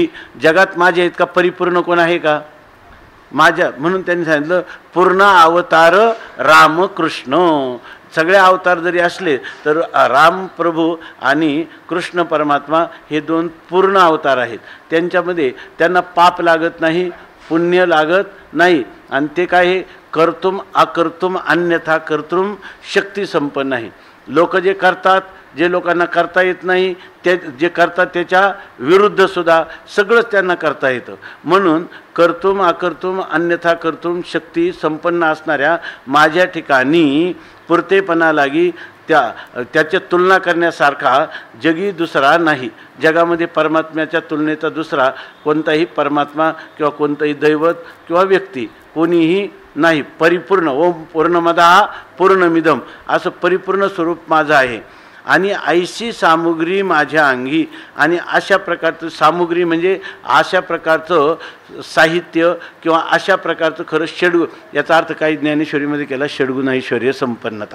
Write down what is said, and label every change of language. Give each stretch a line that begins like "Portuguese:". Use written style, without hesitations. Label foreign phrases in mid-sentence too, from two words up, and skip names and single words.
Marathi: जगात माझ्या इतका परिपूर्ण कोण आहे का? माझ्या म्हणून त्यांनी सांगितलं पूर्ण अवतार रामकृष्ण. सगळे अवतार जरी असले तर राम प्रभू आणि कृष्ण परमात्मा हे दोन पूर्ण अवतार आहेत. त्यांच्यामध्ये त्यांना पाप लागत नाही, पुण्य लागत नाही आणि ते काय
Sanskrit: कर्तुम अकर्तुम अन्यथा कर्तुम
Marathi: शक्ती संपन्न आहे. लोक जे करतात, जे लोकांना करता येत नाही ते जे करतात त्याच्या विरुद्ध सुद्धा सगळंच त्यांना करता येतं. म्हणून
Sanskrit: कर्तुम अकर्तुम अन्यथा कर्तुम
Marathi: शक्ती संपन्न असणाऱ्या माझ्या ठिकाणी पुरतेपणा लागी त्याची तुलना करण्यासारखा जगी दुसरा नाही. जगामध्ये परमात्म्याच्या तुलनेचा दुसरा कोणताही परमात्मा किंवा कोणतंही दैवत किंवा व्यक्ती कोणीही नाही. परिपूर्ण
Sanskrit: ओम पूर्णमदः पूर्णमिदम
Marathi: असं परिपूर्ण स्वरूप माझं आहे. आणि ऐशी सामुग्री माझ्या अंगी. आणि अशा प्रकारचं सामुग्री म्हणजे अशा प्रकारचं साहित्य किंवा अशा प्रकारचं खरं षड्गुण. याचा अर्थ काही ज्ञानेश्वरीमध्ये केला षड्गुण ऐश्वर्य संपन्नता.